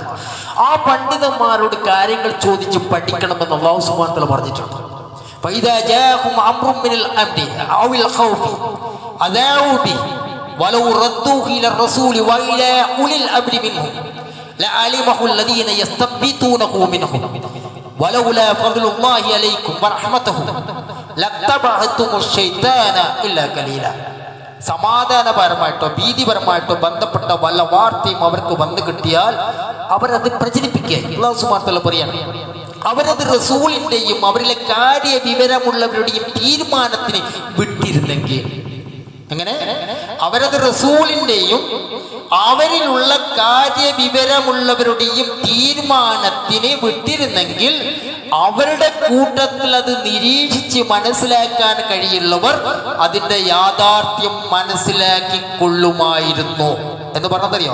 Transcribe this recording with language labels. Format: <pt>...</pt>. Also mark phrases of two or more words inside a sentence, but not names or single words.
<ml>ആ പണ്ഡിതന്മാരോട് കാര്യങ്ങൾ ചോദിച്ച് പഠിക്കണമെന്ന്</ml> <ar>الله سبحانه وتعالى</ar> <ml>പറഞ്ഞിട്ടുണ്ട്.</ml> <ar>فإذا جاءهم أمر من الأمر أو الخوف أذاعوا به ولو ردوه إلى الرسول وإلى أولي الأمر منهم لعلمه الذين يستنبطونه منهم ولولا فضل الله عليكم ورحمته لاتبعتم الشيطان الا قليلا.</ar> <ml>സമാധാനപരമായിട്ടോ ഭീതിപരമായിട്ടോ ബന്ധപ്പെട്ട വല്ല വാർത്തയും അവർക്ക് വന്നു കിട്ടിയാൽ അവരത് പ്രചരിപ്പിക്കുക.</ml> <ar>الله سبحانه وتعالى</ar> <ml>പറയാണ്, അവരത് റസൂലിന്റെയും അവരിലെ കാര്യ വിവരമുള്ളവരുടെയും തീരുമാനത്തിന് വിട്ടിരുന്നെങ്കിൽ. അങ്ങനെ അവരത് റസൂലിന്റെയും അവരിലുള്ള കാര്യവിവരമുള്ളവരുടെയും തീരുമാനത്തിന് വിട്ടിരുന്നെങ്കിൽ അവരുടെ കൂട്ടത്തിൽ അത് നിരീക്ഷിച്ച് മനസ്സിലാക്കാൻ കഴിയുള്ളവർ അതിൻ്റെ യാഥാർത്ഥ്യം മനസ്സിലാക്കിക്കൊള്ളുമായിരുന്നു എന്ന് പറഞ്ഞതറിയോ?</ml>